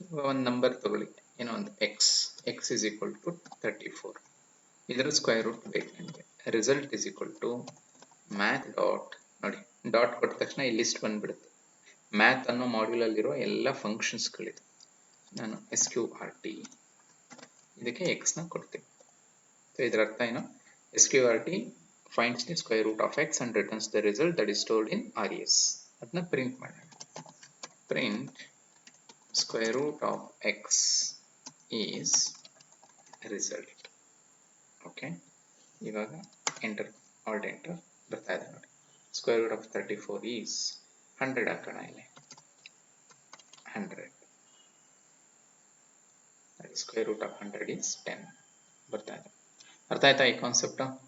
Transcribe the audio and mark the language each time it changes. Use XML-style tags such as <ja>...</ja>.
<kn>ಒಂದು ನಂಬರ್ ತಗೊಳ್ಳಿ, ಏನೋ ಒಂದು</kn> <en>x is equal to 34,</en> <kn>ಇದರ ಸ್ಕ್ವೇರ್ ರೂಟ್ ಬೇಕು ನಿಮಗೆ.</kn> <en>result is equal to math dot,</en> <kn>ನೋಡಿ ಡಾಟ್ ಕೊಟ್ಟ ತಕ್ಷಣ ಈ ಲಿಸ್ಟ್ ಬಂದ್ಬಿಡುತ್ತೆ, ಮ್ಯಾಥ್ ಅನ್ನೋ ಮಾಡ್ಯೂಲ್ ಅಲ್ಲಿರೋ ಎಲ್ಲ ಫಂಕ್ಷನ್ಸ್ಗಳಿದೆ. ನಾನು SQRT ಇದಕ್ಕೆ x ನ ಕೊಡ್ತೀನಿ. ಸೊ ಇದರ ಅರ್ಥ ಏನು,</kn> <en>SQRT finds the square root of x and returns the result that is stored in RES.</en> <kn>ಅದನ್ನ ಪ್ರಿಂಟ್ ಮಾಡೋಣ.</kn> <en>Print square root of x is result. Okay, ಇವಾಗ enter, alt enter ಬರ್ತಾ ಇದೆ ನೋಡಿ. Square root of 34 is 100</en> <kn>ಹಾಕೋಣ ಇಲ್ಲಿ,</kn> <en>100. Square root of 100 is 10</en> <kn>ಬರ್ತಾ ಇದೆ. ಅರ್ಥ ಆಯ್ತಾ ಈ ಕಾನ್ಸೆಪ್ಟ್?</kn>